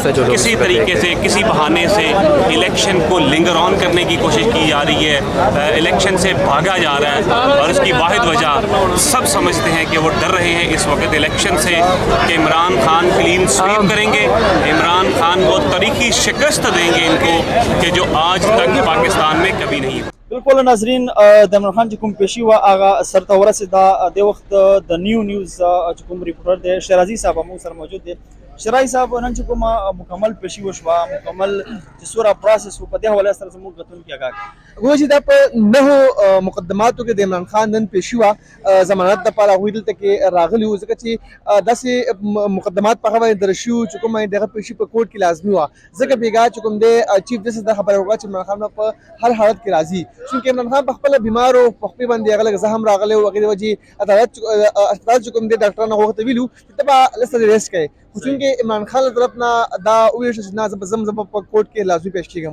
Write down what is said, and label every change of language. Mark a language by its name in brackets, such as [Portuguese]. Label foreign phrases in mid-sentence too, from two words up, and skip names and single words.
[Urdu] کسی طریقے سے کسی بہانے سے الیکشن کو [English] linger on [Urdu] کرنے کی کوشش کی جا رہی ہے. الیکشن سے بھاگا جا رہا ہے اور اس کی واحد وجہ سب سمجھتے ہیں کہ وہ ڈر رہے ہیں اس وقت الیکشن سے کہ عمران خان [English] clean sweep [Urdu] کریں گے. عمران خان وہ تاریخی شکست دیں گے ان کو کہ جو آج تک پاکستان میں کبھی نہیں. [Pashto] بالکل ناظرین د عمران خان چې کوم پیشي وه هغه سرته ورسېده. د وخت د نیو نیوز چې کوم ریپورټر دی شیرازي صاحب موږ سره موجود دی. شیرازي صاحب نن چې کومه مکمل پیشي وشوه مکمل چې څومره پروسس و په دې حواله سره زموږ کتونکي آګاه گویا چې دا په 9 مقدماتو کې د عمران خان نن پیشي وه ضمانت دپاره هغوی دلته کې راغلي وو ځکه چې داسې مقدمات په هغه باندې درج شوي چې کومه دغه پیشي په کورټ کې لازمي وه ځکه بېګا چې کوم دی چیف جسټس دا خبره وکړه چې عمران خان په هر حالت کې راځي چونکې عمران خان په خپله بیمار و په خپې باندې هغه لږ زخم راغلی و هغې د وجې اسپتال چې کوم دی ډاکټرانو هغه ته ویلي وو چې ته به لږ څه ریسټ کوې خو چونکې عمران خان له طرف نه دا وویل شو چې نه زه به په کورټ کې لازمي پیش کېږم.